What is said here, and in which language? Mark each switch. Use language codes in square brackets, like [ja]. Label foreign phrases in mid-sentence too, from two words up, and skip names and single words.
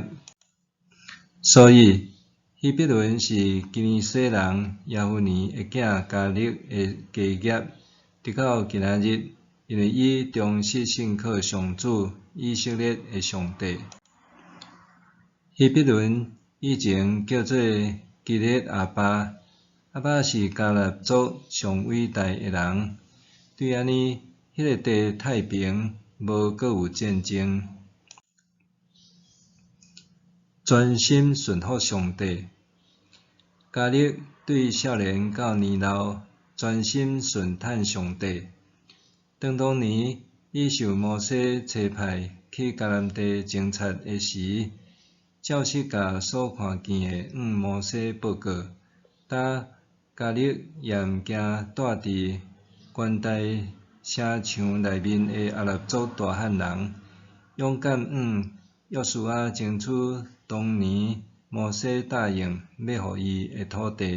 [nan] 所以，希伯伦是基尼西人耶夫尼的囝迦勒的基业，直到今仔日，因为伊忠实信靠上主以色列的上帝。希伯伦以前叫做基列阿巴，阿巴是加纳族上伟大的人。对安尼，迄个地太平，无搁有战争。专心顺服上帝。迦勒对少年到年老，专心顺趁上帝。当年，伊受摩西差派去迦南地侦察的时，照实甲所看见的摩西报告，呾迦勒也毋惊带伫关大城墙内面的阿拉伯族大汉人，勇敢约书亚争取当年摩西答应要互伊的土地。